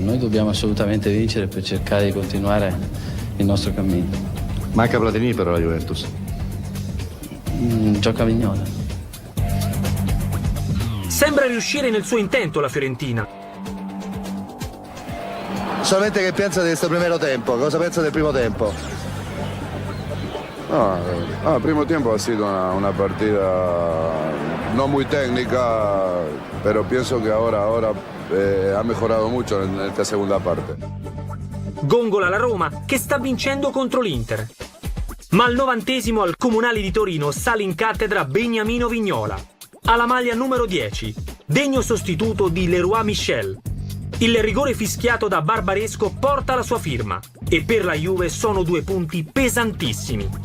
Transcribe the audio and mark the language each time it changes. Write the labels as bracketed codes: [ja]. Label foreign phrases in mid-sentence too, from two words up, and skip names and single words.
[it] Noi dobbiamo assolutamente vincere per cercare di continuare il nostro cammino. Manca Platini però la Juventus. Gioca Vignola. Sembra riuscire nel suo intento la Fiorentina. Solamente che pensa di questo primo tempo, cosa pensa del primo tempo? [es] El primo tiempo ha sido una partida no muy técnica, pero pienso que ahora ha mejorado mucho en esta segunda parte. [it] Gongola la Roma che sta vincendo contro l'Inter. Ma al 90° al Comunale di Torino sale in cattedra Beniamino Vignola. Ha la maglia numero 10, degno sostituto di Leroy Michel. Il rigore fischiato da Barbaresco porta la sua firma e per la Juve sono 2 punti pesantissimi.